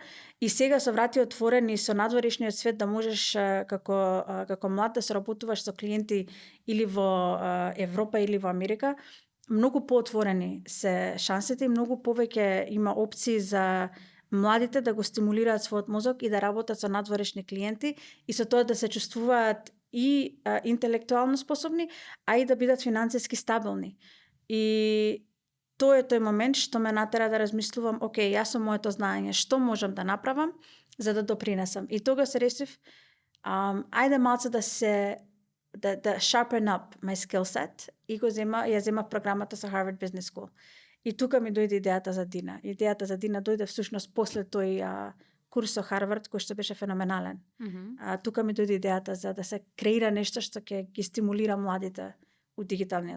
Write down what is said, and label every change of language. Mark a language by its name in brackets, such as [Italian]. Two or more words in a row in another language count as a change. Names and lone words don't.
[Macedonian] И сега со врати отворени со надворешниот свет да можеш како млад да соработуваш со клиенти или во Европа или во Америка, многу поотворени се шансите и многу повеќе има опции за младите да го стимулираат својот мозок и да работат со надворешни клиенти и со тоа да се чувствуваат и интелектуално способни, а и да бидат финансиски стабилни. И тоа е тој момент што ме натера да размислувам, окей, јас со моето знаење, што можам да направам за да допринесам. И тога се решив, ајде малце да [English] sharpen up my skill set [Macedonian] и ја земав програмата со Harvard Business School. И тука ми дојде идејата за Дина. Идејата за Дина дојде всушност после тој курс со Харвард кој што беше феноменален. Мгм. Тука ми дојде идејата за да се креира нешто што ќе ги стимулира младите у дигиталниот